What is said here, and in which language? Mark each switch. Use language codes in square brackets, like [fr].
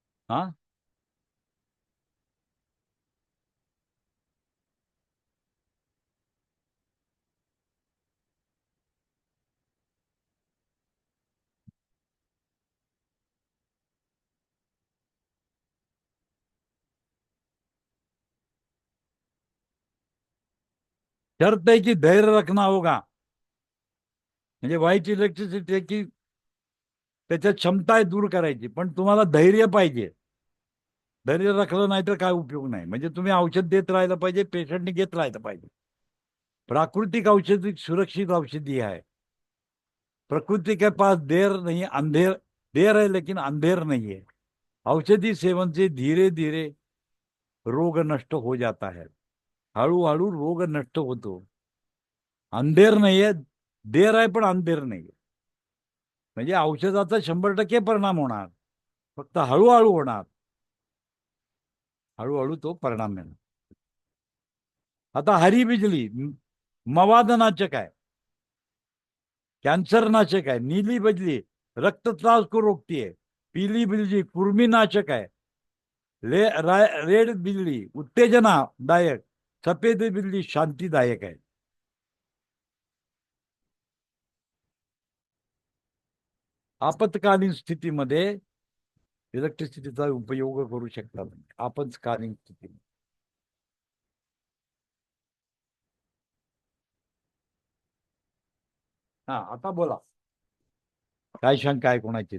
[hi] हाँ, शर्त है की धैर्य रखना होगा. [mr] म्हणजे व्हाईट इलेक्ट्रिसिटी की त्याच्यात क्षमता आहे दूर करायची, पण तुम्हाला धैर्य पाहिजे. धैर्य राखलं नाही तर काय उपयोग नाही. म्हणजे तुम्ही औषध देत राहिलं पाहिजे, पेशंटने घेत राहिलं पाहिजे. [hi] प्राकृतिक औषधी सुरक्षित औषधी है. प्रकृति के पास देर नहीं अंधेर, देर है लेकिन अंधेर नहीं है. औषधि सेवन से धीरे धीरे रोग नष्ट हो जाता है, [mr] हळूहळू रोग नष्ट होतो. अंधेर नाहीये, देर आहे पण अंधेर नाहीये. म्हणजे औषधाचा 100% परिणाम होणार, फक्त हळूहळू होणार, हळूहळू तो परिणाम मिळणार. आता हरी बिजली मवादनाशक आहे, [hi] कैंसर नाशक है. नीली बिजली रक्तस्राव को रोकती है. पीली बिजली कुर्मी नाशक है. रेड बिजली उत्तेजनादायक. सफेद बिजली शांतिदायक है. [mr] आपत्कालीन स्थितीमध्ये इलेक्ट्रिसिटीचा उपयोग करू शकता. आपत्कालीन स्थिती. हा, आता बोला, काय शंका आहे कोणाची?